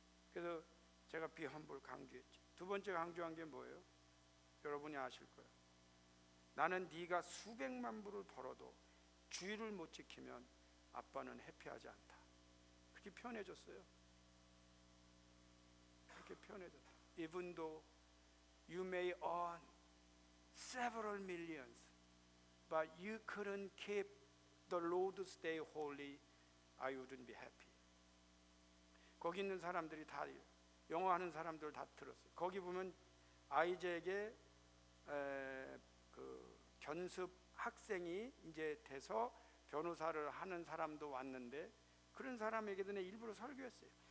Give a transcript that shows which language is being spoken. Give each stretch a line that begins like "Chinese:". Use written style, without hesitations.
Korean: 그래서 제가 비험불 강조했지. 두 번째 강조한 게 뭐예요? 여러분이 아실 거예요. 나는 네가 수백만 불을 벌어도 주의를 못 지키면 아빠는 해피하지 않다. 그렇게 표현해줬어요. 그렇게 표현해줬다.
English: Even though you may earn several millions, but you couldn't keep the Lord's day holy, I wouldn't be happy.
Korean: 거기 있는 사람들이 다 영어 하는 사람들 다 들었어요. 거기 보면 아이잭의 그 견습 학생이 이제 돼서 변호사를 하는 사람도 왔는데 그런 사람에게도 일부러 설교했어요.